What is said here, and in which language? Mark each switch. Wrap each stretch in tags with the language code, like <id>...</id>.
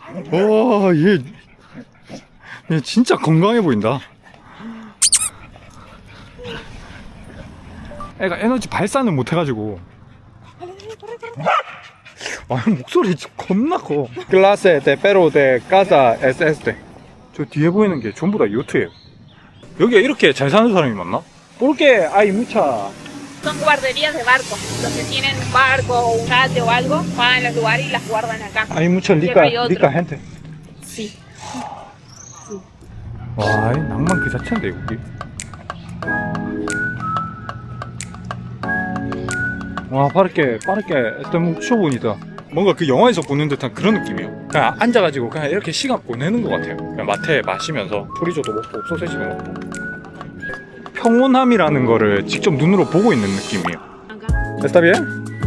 <ko>와, 얘 진짜 건강해 보인다. 애가 에너지 발산을 못 해가지고. 아, 목소리 겁나 커.</ko> <es>Clase de perro de casa es este.</es> <ko>저 뒤에 보이는 게 전부 다 요트예요. 여기가 이렇게 잘 사는 사람이 많나?</ko> <es>Porque hay mucha. Son guarderías de barcos. Los que tienen un barco o un yate o algo, van a los lugares y las guardan acá. Hay mucha Siempre hay otro. rica gente. Sí.</es> <ko>와, 이 낭만 그 자체인데 여기. 와, 빠르게</ko> <es>este mucho bonita.</es> <ko>뭔가 그 영화에서 보는 듯한 그런 느낌이에요. 그냥 앉아가지고 그냥 이렇게 시간 보내는 것 같아요. 그냥 마테 마시면서 프리조도 먹고 소세지도 먹고. 평온함이라는 거를 직접 눈으로 보고 있는 느낌이에요.</ko> <es>Acá. ¿Está bien?</es>